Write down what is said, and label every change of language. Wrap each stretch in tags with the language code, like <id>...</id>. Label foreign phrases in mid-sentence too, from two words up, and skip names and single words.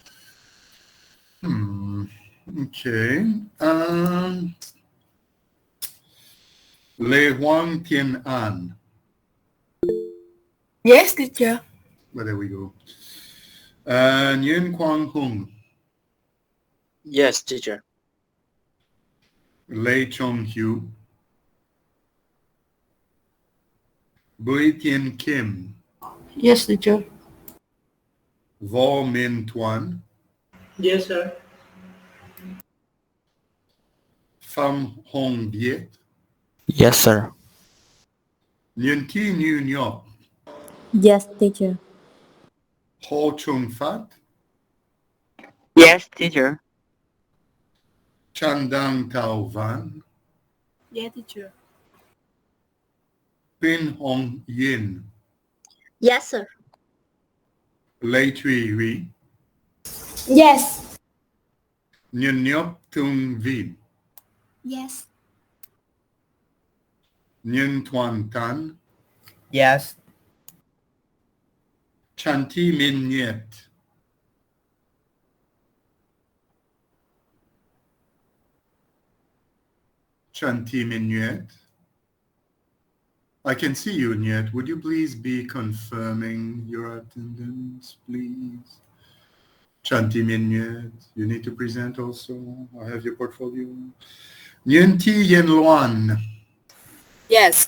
<en>Okay. Lei Huang Tien An. Yes, teacher. Well, there we go. Nguyen Quang Hung. Yes, teacher. Lei Chong Hu. Bui Tien Kim. Yes, teacher. Vo Min Tuan. Yes, sir. Pham Hong Viet. Yes, sir. Nguyen Thi Nhu Nyop. Yes, teacher. Ho Chung Fat. Yes, teacher. Chan Dang Tao Van. Yes, teacher. Pin Hong Yin. Yes, sir. Lei Thuy Huy. Yes. Nguyen Nyop Tung Vin. Yes. Nguyen Tuan Tan. Yes. Chan Thi Min Nyet. Chan Thi Min Nyet. I can see you, Nyet. Would you please be confirming your attendance, please? Chan Thi Min Nyet, you need to present also. I have your portfolio. Nguyen Thi Yen Luan. Yes.</en>